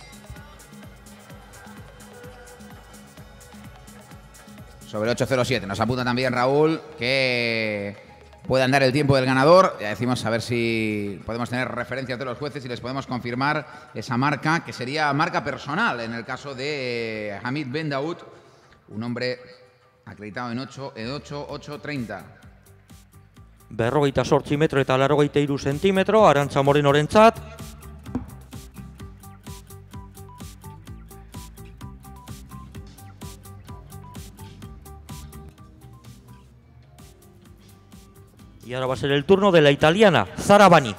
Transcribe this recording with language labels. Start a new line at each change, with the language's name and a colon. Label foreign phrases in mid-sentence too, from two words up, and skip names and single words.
Spanish: Sobre 8.07, nos apunta también Raúl que puede andar el tiempo del ganador. Ya decimos a ver si podemos tener referencias de los jueces y les podemos confirmar esa marca, que sería marca personal en el caso de Hamid Ben Daoud. Un hombre acreditado en 8.30.
Basque: Berrogeita 8 metro eta 83 zentimetro, Arantxa Morenorentzat.
Spanish: Y ahora va a ser el turno de la italiana, Zara Bani.